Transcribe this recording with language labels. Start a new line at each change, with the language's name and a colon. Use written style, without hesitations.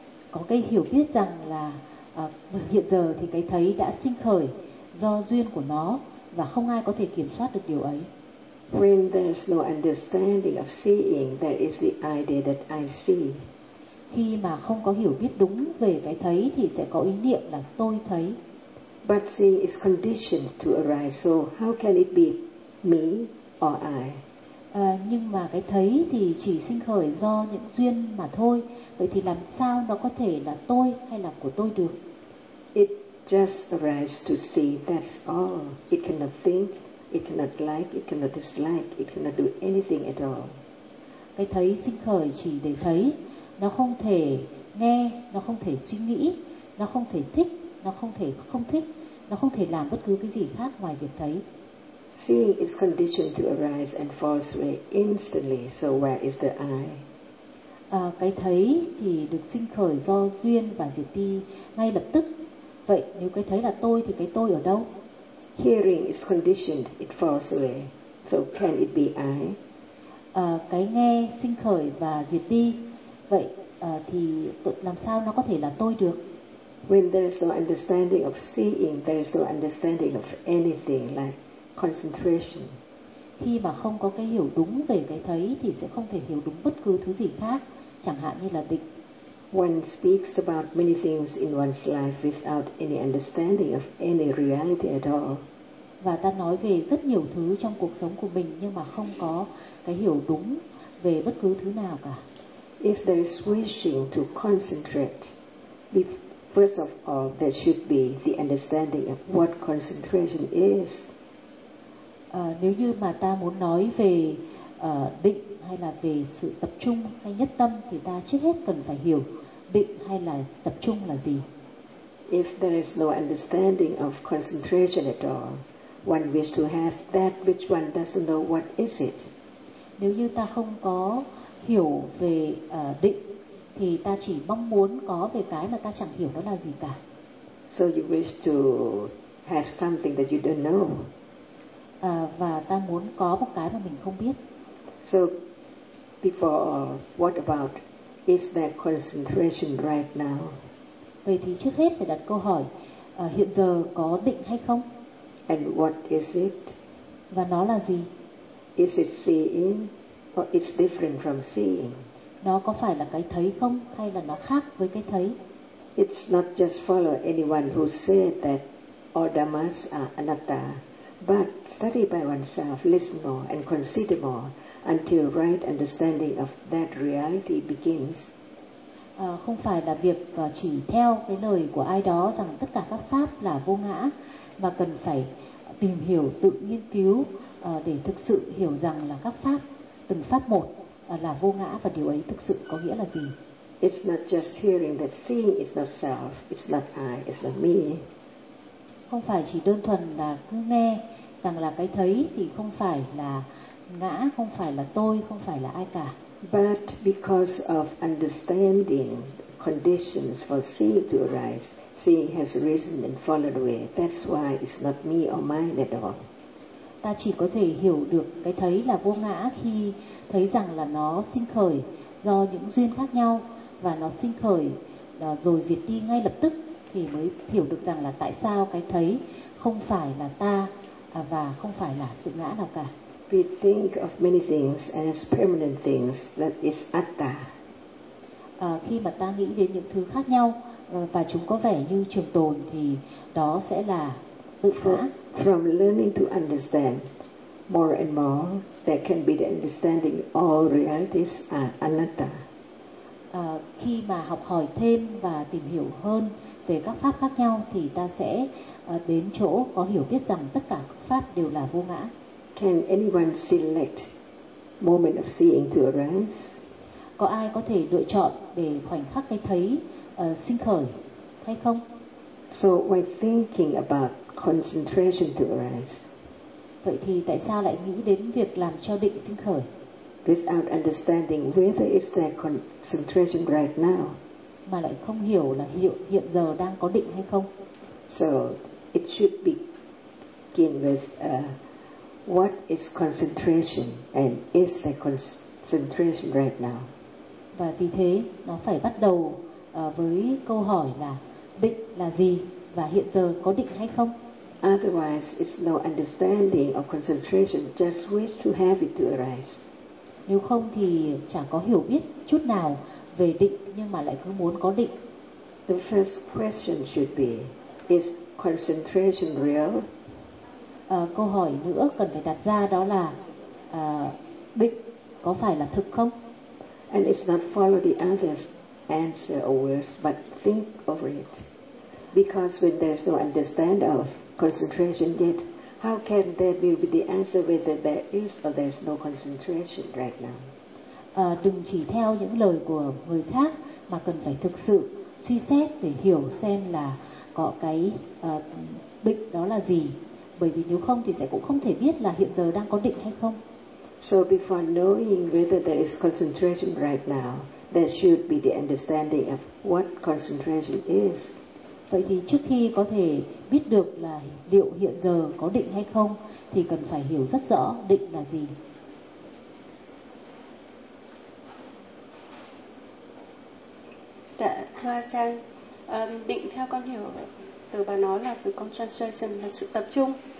Vietnamese: có cái hiểu biết rằng là hiện giờ thì cái thấy đã sinh khởi do duyên của nó và không ai có thể kiểm soát được điều ấy.
English: When there is no understanding of seeing, there is the idea that I see.
Vietnamese: Khi mà không có hiểu biết đúng về cái thấy thì sẽ có ý niệm là tôi thấy.
English: But seeing is conditioned to arise, so how can it be me or I?
Vietnamese: Nhưng mà cái thấy thì chỉ sinh khởi do những duyên mà thôi. Vậy thì làm sao nó có thể là tôi hay là của tôi được?
English: It just arises to see, that's all. It cannot think, it cannot like, it cannot dislike, it cannot do anything at all.
Vietnamese: Cái thấy sinh khởi chỉ để thấy. Nó không thể nghe, nó không thể suy nghĩ, nó không thể thích, nó không thể không thích, nó không thể làm bất cứ cái gì khác ngoài việc thấy.
English: Seeing is conditioned to arise and falls away instantly, so where is the I?
Vietnamese: Cái thấy thì được sinh khởi do duyên và diệt đi ngay lập tức. Vậy nếu cái thấy là tôi thì cái tôi ở đâu?
English: Hearing is conditioned, it falls away, so can it be I?
Vietnamese: Cái nghe sinh khởi và diệt đi. Vậy thì làm sao nó có thể là tôi được?
English: When there is no understanding of seeing, there is no understanding of anything like concentration.
Vietnamese: Khi mà không có cái hiểu đúng về cái thấy thì sẽ không thể hiểu đúng bất cứ thứ gì khác, chẳng hạn như là định.
English: One speaks about many things in one's life without any understanding of any reality at all.
Vietnamese: Và ta nói về rất nhiều thứ trong cuộc sống của mình nhưng mà không có cái hiểu đúng về bất cứ thứ nào cả.
English: If there is wishing to concentrate, first of all, there should be the understanding of what concentration is.
Vietnamese: Nếu như mà ta muốn nói về định hay là về sự tập trung hay nhất tâm thì ta trước hết cần phải hiểu định hay là tập trung là gì.
English: If there is no understanding of concentration at all, one wish to have that which one doesn't know what is it.
Vietnamese: Nếu như ta không có hiểu về định thì ta chỉ mong muốn có về cái mà ta chẳng hiểu đó là gì cả.
English: So you wish to have something that you don't know.
Vietnamese: Và ta muốn có một cái mà mình không biết.
English: So before what about is that concentration right now?
Vietnamese: Vậy thì trước hết phải đặt câu hỏi hiện giờ có định hay không?
English: And what is it?
Vietnamese: Và nó là gì?
English: Is it seeing or it's different from seeing?
Vietnamese: Nó có phải là cái thấy không hay là nó khác với cái thấy?
English: It's not just follow anyone who said that all dhammas are anatta. But study by oneself, listen more and consider more until right understanding of that reality begins.
Vietnamese: Không phải là việc chỉ theo cái lời của ai đó rằng tất cả các pháp là vô ngã, mà cần phải tìm hiểu, tự nghiên cứu để thực sự hiểu rằng là các pháp, từng pháp một là vô ngã và điều ấy thực sự có nghĩa là gì.
English: It's not just hearing that seeing is not self, it's not I, it's not me.
Vietnamese: Không phải chỉ đơn thuần là cứ nghe rằng là cái thấy thì không phải là ngã, không phải là tôi, không phải là ai cả.
English: But because of understanding conditions for seeing to arise, seeing has risen and fallen away. That's why it's not me or mine at all.
Vietnamese: Ta chỉ có thể hiểu được cái thấy là vô ngã khi thấy rằng là nó sinh khởi do những duyên khác nhau và nó sinh khởi rồi diệt đi ngay lập tức. Thì mới hiểu được rằng là tại sao cái thấy không phải là ta và không phải là tự ngã nào cả.
English: We think of many things as permanent things that is atta.
Vietnamese: Khi mà ta nghĩ đến những thứ khác nhau và chúng có vẻ như trường tồn thì đó sẽ là tự ngã.
English: From learning to understand more and more, there can be the understanding all realities are anatta.
Vietnamese: Khi mà học hỏi thêm và tìm hiểu hơn về các pháp khác nhau thì ta sẽ đến chỗ có hiểu biết rằng tất cả các pháp đều là vô ngã.
English: Can anyone select moment of seeing to arise?
Vietnamese: Có ai có thể lựa chọn để khoảnh khắc cái thấy sinh khởi hay không?
English: So when thinking about concentration to arise.
Vietnamese: Vậy thì tại sao lại nghĩ đến việc làm cho định sinh khởi?
English: Without understanding whether is there concentration right now.
Vietnamese: Mà lại không hiểu là hiện giờ đang có định hay không.
English: So it should begin with what is concentration and is there concentration right now.
Vietnamese: và vì thế nó phải bắt đầu với câu hỏi là định là gì và hiện giờ có định hay không.
English: Otherwise, it's no understanding of concentration. Just wish to have it to arise.
Vietnamese: Nếu không thì chẳng có hiểu biết chút nào về định nhưng mà lại cứ muốn có định.
English: The first question should be, is concentration real?
Vietnamese: Câu hỏi nữa cần phải đặt ra đó là định có phải là thực không?
English: And it's not follow the other's answer or words, but think over it. Because when there's no understanding of concentration yet, how can there be the answer whether there is or there's no concentration right now?
Vietnamese: Đừng chỉ theo những lời của người khác mà cần phải thực sự suy xét để hiểu xem là có cái định đó là gì. Bởi vì nếu không thì sẽ cũng không thể biết là hiện giờ đang có định hay không. So before knowing whether there is concentration right now, there should be the understanding of what concentration is. Vậy thì trước khi có thể biết được là liệu hiện giờ có định hay không thì cần phải hiểu rất rõ định là gì. Dạ, thưa Trang, định theo con hiểu từ bà nói là từ concentration là sự tập trung.